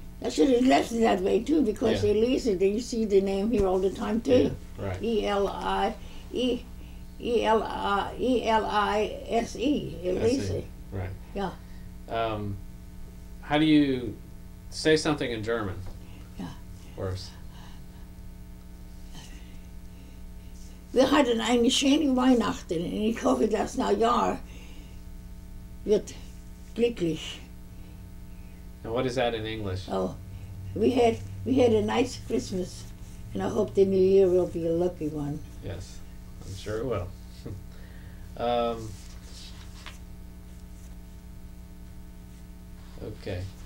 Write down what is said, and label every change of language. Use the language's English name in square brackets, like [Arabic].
[English] I should have left it that way too, because Elise, you see the name here all the time too. Yeah, right. Elise. Elise. Right. Yeah. How do you say something in German? Yeah. Worse. [German] Wir hatten eine schöne Weihnachten und ich hoffe, das Neujahr wird glücklich. [English] And what is that in English? Oh, we had a nice Christmas, and I hope the new year will be a lucky one. Yes, I'm sure it will. Okay.